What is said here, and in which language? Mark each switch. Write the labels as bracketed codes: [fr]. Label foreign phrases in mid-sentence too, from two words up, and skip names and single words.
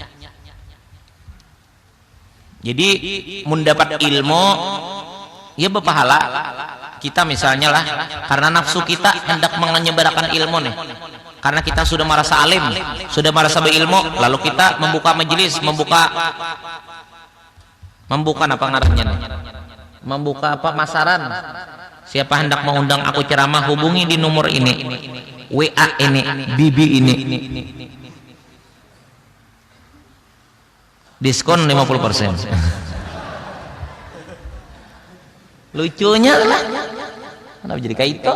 [id] Jadi mendapat ilmu ya berpahala. Kita misalnya lah karena nafsu kita hendak menyebarkan ilmu nih, karena kita sudah merasa alim, sudah merasa berilmu, lalu kita membuka majelis, membuka apa ngarannya nih, membuka apa masaran. Siapa hendak mengundang aku ceramah hubungi di nomor ini, WA ini, BB ini, diskon 50%. [bjn] Lucunya lah kenapa jadi kayak itu.